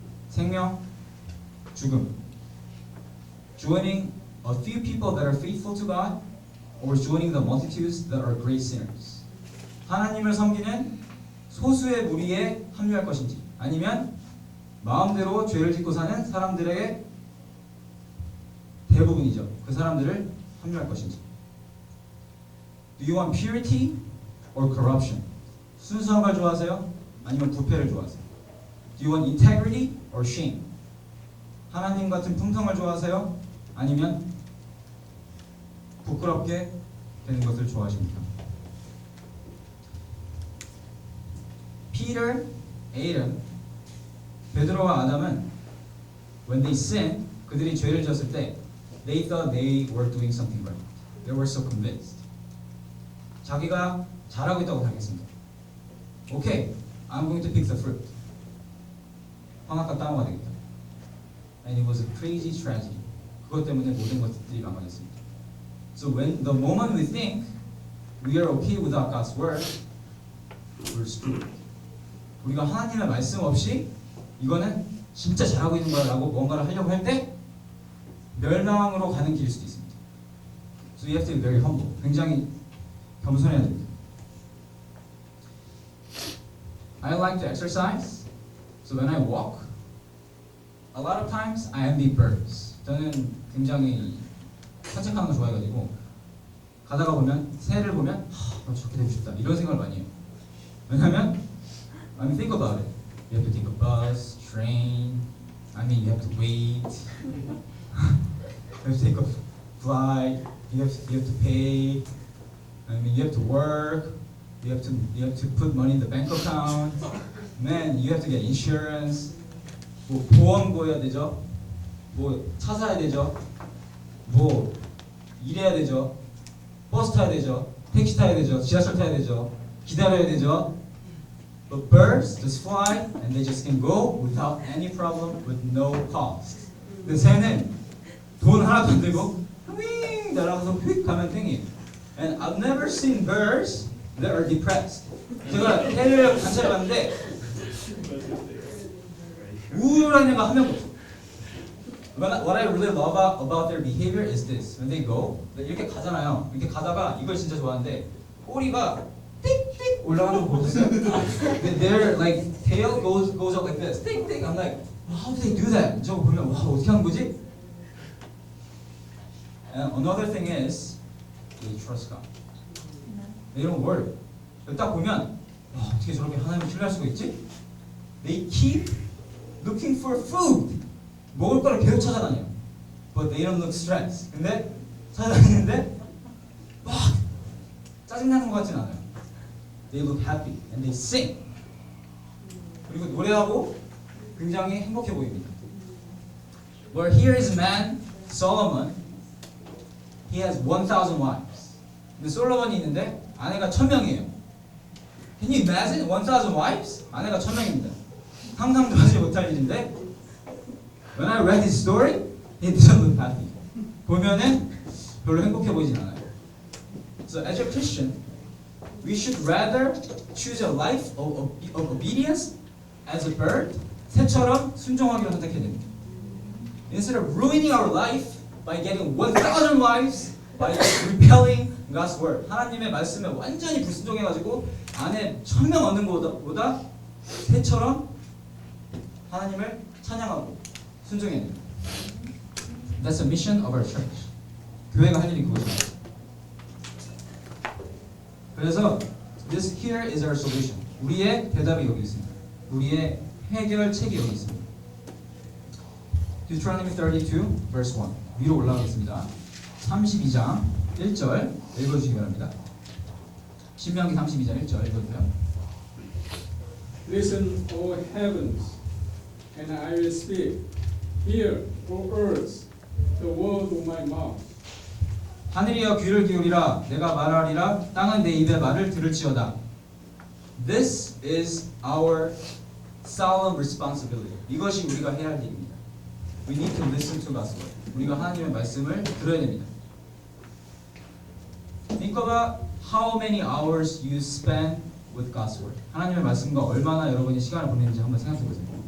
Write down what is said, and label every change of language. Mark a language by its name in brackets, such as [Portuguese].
[Korean] 생명, 죽음. [English] Joining a few people that are faithful to God, or joining the multitudes that are great sinners. [Korean] 하나님을 섬기는 소수의 무리에 합류할 것인지, 아니면 마음대로 죄를 짓고 사는 사람들에게 대부분이죠. 그 사람들을 합류할 것인지. [English] Do you want purity or corruption? [Korean] 순수함을 좋아하세요? 아니면 부패를 좋아하세요? [English] Do you want integrity or shame? [Korean] 하나님 같은 품성을 좋아하세요? 아니면 부끄럽게 되는 것을 좋아하십니까? [English] Peter, Adam, [Korean] 베드로와 아담은 [English] when they sinned, [Korean] 그들이 죄를 지었을 때 [English] they thought they were doing something right. They were so convinced. [Korean] 자기가 잘하고 있다고 생각했습니다. [English] Okay, I'm going to pick the fruit. [Korean] 선악과 따먹어야 되겠다. [English] And it was a crazy tragedy. [Korean] 그것 때문에 모든 것들이 망가졌습니다. [English] So when the moment we think we are okay without God's word, we're screwed. [Korean] 우리가 하나님의 말씀 없이 이거는 진짜 잘하고 있는 거라고 뭔가를 하려고 할 때 멸망으로 가는 길일 수도 있습니다. [English] So you have to be very humble. [Korean] 굉장히 겸손해야 됩니다. [English] I like to exercise. So when I walk, a lot of times I envy birds. [Korean] 저는 굉장히 산책하는 거 좋아해가지고 가다가 보면 새를 보면 저렇게 되고 싶다 이런 생각을 많이 해요. 왜냐면 [English] I mean think about it. You have to take a bus, train. I mean you have to wait. You have to take a flight. You have to pay. I mean you have to work. You have to put money in the bank account. Man, you have to get insurance. [Korean] 뭐 보험 보여야 되죠. 뭐 차 사야 되죠. 뭐 일해야 되죠. 버스 타야 되죠. 택시 타야 되죠. 지하철 타야 되죠. 기다려야 되죠. [English] But birds just fly and they just can go without any problem with no cost. [Korean] 근데 새는 돈 하나도 안 들고 휙 날아가서 휙 가면 땡이에요. [English] And I've never seen birds that are depressed. [Korean] 제가 새를 관찰해봤는데 우울한 애가 한 명도 없어. [English] What I really love about their behavior is this. When they go, [Korean] 이렇게 가잖아요. 이렇게 가다가 이걸 진짜 좋아하는데 꼬리가 띡띡 올라가는 거 보셨어요? [English] Their like tail goes up like this. [Korean] 띡띡. [English] I'm like, how do they do that? [Korean] 저거 보면 와 어떻게 하는 거지? [English] And another thing is they trust God. They don't worry. [Korean] 딱 보면 와 어떻게 저렇게 하나님을 신뢰할 수가 있지? [English] They keep looking for food. [Korean] 먹을 거를 계속 찾아다녀요. [English] But they don't look stressed. [Korean] 근데 찾아다니는데 막 짜증나는 것 같진 않아요. [English] They look happy and they sing. [Korean] 그리고 노래하고 굉장히 행복해 보입니다. [English] But here is a man, Solomon. He has 1,000 wives. [Korean] 근데 솔로몬이 있는데 아내가 1,000명이에요. [English] Can you imagine 1,000 wives? [Korean] 아내가 1,000명입니다. 상상도 하지 못할 일인데 [English] When I read his story, he doesn't look happy. [Korean] 보면은 별로 행복해 보이진 않아요. [English] So as a Christian, we should rather choose a life of obedience as a bird. [Korean] 새처럼 순종하기를 선택해야 됩니다. [English] Instead of ruining our life by getting 1,000 wives, by repelling God's word. [Korean] 하나님의 말씀에 완전히 불순종해가지고 안에 1,000명 얻는 것보다 새처럼 하나님을 찬양하고 순종해야 됩니다. [English] That's the mission of our church. [Korean] 교회가 할 일이 그것입니다. 그래서 [English] this here is our solution. [Korean] 우리의 대답이 여기 있습니다. 우리의 해결책이 여기 있습니다. [English] Deuteronomy 32, verse 1. [Korean] 위로 올라가겠습니다. 32장 1절 읽어주시기 바랍니다. 신명기 32장 1절 읽어주세요. [English] Listen, O heavens, and I will speak. Hear, O earth, the word of my mouth. [Korean] 하늘이여 귀를 기울이라 내가 말하리라 땅은 내 입의 말을 들을지어다. [English] This is our solemn responsibility. [Korean] 이것이 우리가 해야 할 일입니다. [English] We need to listen to God's word. [Korean] 우리가 하나님의 말씀을 들어야 됩니다. [English] Think about how many hours you spend with God's word. [Korean] 하나님의 말씀과 얼마나 여러분이 시간을 보내는지 한번 생각해 보세요.